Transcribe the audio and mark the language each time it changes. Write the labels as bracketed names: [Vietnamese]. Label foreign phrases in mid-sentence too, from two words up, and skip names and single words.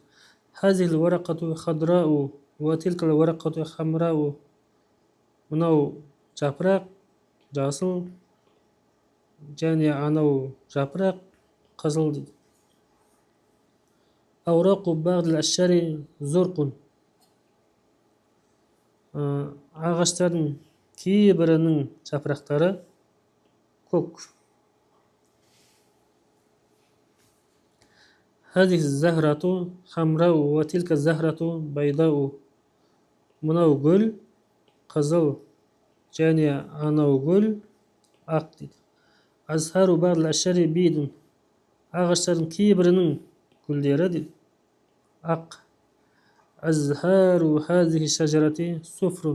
[Arabic] هذه الورقة خضراء وتلك الورقة حمراء, [Kazakh] мынау жапырақ жасыл, және анау жапырақ қызыл дейді. [Arabic] أوراق بعض الشجر زرق, [Kazakh] ағаштардың кейбірінің жапырақтары көк. [Arabic] هذه الزهرة حمراء وتلك الزهرة بيضاء. [Kazakh] Мынау гүл қызыл және анау гүл ақ дейді. [Arabic] أزهار بعض الشجر بيض. [Kazakh] Ағаштардың кейбірінің гүлдері дейді ақ. [Arabic] أزهار هذه الشجرة صفر.